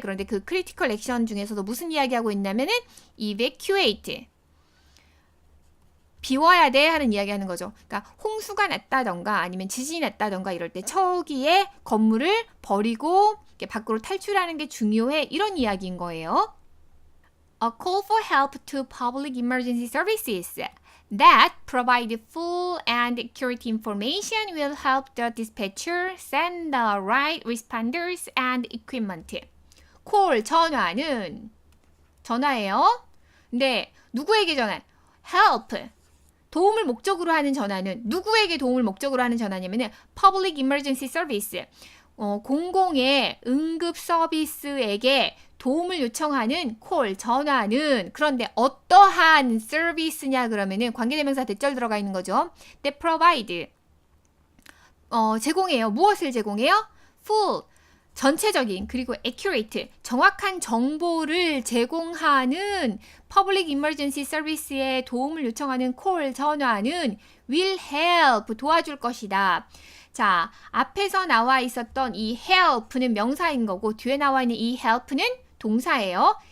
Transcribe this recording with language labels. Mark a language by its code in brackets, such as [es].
[ko] 그런데 그 critical action 중에서도 무슨 이야기하고 있냐면은 evacuate 비워야 돼 하는 이야기 하는 거죠. 그러니까 홍수가 났다던가 아니면 지진이 났다던가 이럴 때 초기에 건물을 버리고 밖으로 탈출하는 게 중요해 이런 이야기인 거예요. [en] A call for help to public emergency services that provide full and accurate information will help the dispatcher send the right responders and equipment. [ko] call 전화는 전화예요. 근데 누구에게 전화? help 도움을 목적으로 하는 전화는 누구에게 도움을 목적으로 하는 전화냐면은 [en] public emergency service [ko] 공공의 응급 서비스에게 도움을 요청하는 call 전화는 그런데 어떠한 서비스냐 그러면은 관계대명사 대절 들어가 있는 거죠. [en] That provide 제공해요. [ko] 무엇을 제공해요? full 전체적인 그리고 accurate 정확한 정보를 제공하는 [en] public emergency service [ko] 에 도움을 요청하는 call 전화는 [en] will help [ko] 도와줄 것이다. 자, 앞에서 나와 있었던 이 help는 명사인 거고 뒤에 나와 있는 이 help는 동사예요.